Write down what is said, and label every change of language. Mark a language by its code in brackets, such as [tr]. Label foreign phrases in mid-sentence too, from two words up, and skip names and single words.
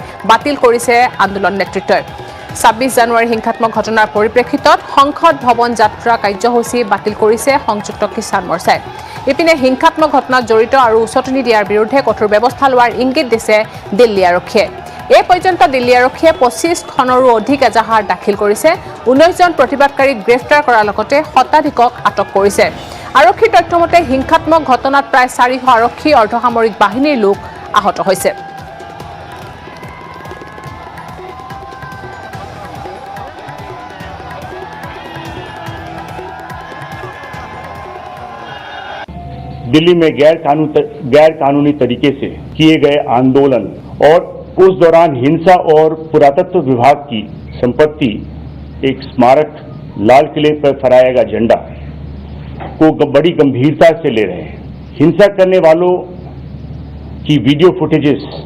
[as] বাতিল কৰিছে আন্দোলন নেতৃত্বই ২৬ জানুৱাৰীৰ হিংসাত্মক ঘটনাৰ পৰিপ্ৰেক্ষিতত সংসদ ভৱন যাত্ৰা কাৰ্যসূচী বাতিল কৰিছে সংযুক্ত কিষাণ মৰ্চাই ইপিনে হিংসাত্মক ঘটনাত জড়িত আৰু উচতনি দিয়াৰ বিৰুদ্ধে কঠোৰ ব্যৱস্থা লোৱাৰ ইংগিত দিছে দিল্লী আৰক্ষীয়ে এই পৰ্যন্ত দিল্লী আৰক্ষীয়ে ২৫খনৰো অধিক এজাহাৰ দাখিল কৰিছে ১৯জন প্ৰতিবাদকাৰীক গ্ৰেপ্তাৰ কৰাৰ লগতে শতাধিকক আটক কৰিছে আৰক্ষীৰ তথ্যমতে হিংসাত্মক ঘটনাত প্ৰায় ৪০০ আৰক্ষী অৰ্ধসামৰিক বাহিনীৰ লোক আহত হৈছে [hi] दिल्ली में गैर कानूनी तरीके से किए गए आंदोलन और उस दौरान हिंसा और पुरातत्व विभाग की संपत्ति एक स्मारक लाल किले पर फहराया गया झंडा को बड़ी गंभीरता से ले रहे हैं हिंसा करने वालों की [en] video footages